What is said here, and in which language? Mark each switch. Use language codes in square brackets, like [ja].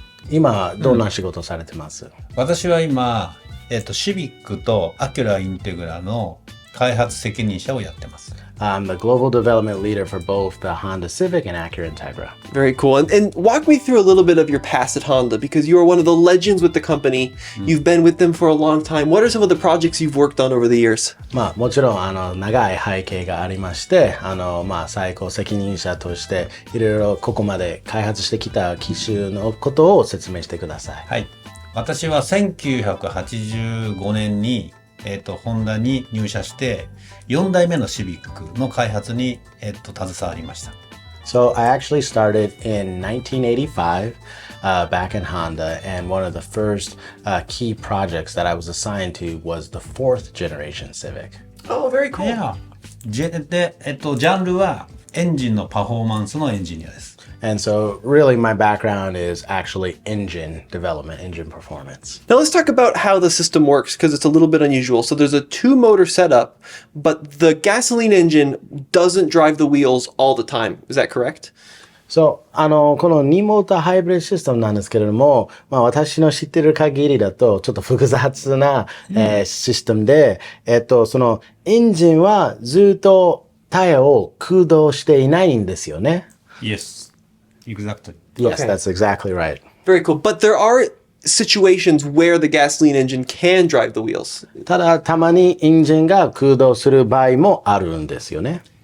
[ja] 今どんな仕事されてます？私は今、シビックとアキュラインテグラの開発責任者をやってます。 [en] I'm the global development leader for both the Honda Civic and Acura Integra. Very cool. And walk me through a little bit of your past at Honda, because you are one of the legends with the company. You've been with them for a long time. What are some of the projects you've worked on over the years? [ja] まあもちろん長い背景がありまして、まあ最高責任者としていろいろここまで開発してきた機種のことを説明してください。はい。私は1985年にホンダに入社して4代目のシビックの開発に携わりました。 [en] So I actually started in 1985 back in Honda, and one of the first key projects that I was assigned to was the 4th generation Civic. Oh, very cool. Yeah. [ja] で、ジャンルはエンジンのパフォーマンスのエンジニアです。 [en] And so really my background is actually engine development, engine performance. Now let's talk about how the system works, because it's a little bit unusual. So there's a 2-motor setup, but the gasoline engine doesn't drive the wheels all the time. Is that correct? [ja] So, この2モーターハイブリッドシステムなんですけれども、まあ私の知ってる限りだとちょっと複雑な、システムで、そのエンジンはずっとタイヤを駆動していないんですよね。 [en] Yes. Exactly. Yes, Okay. that's exactly right. Very cool. But there are situations where the gasoline engine can drive the wheels. [ja] ただ、たまにエンジンが駆動する場合もあるんですよね。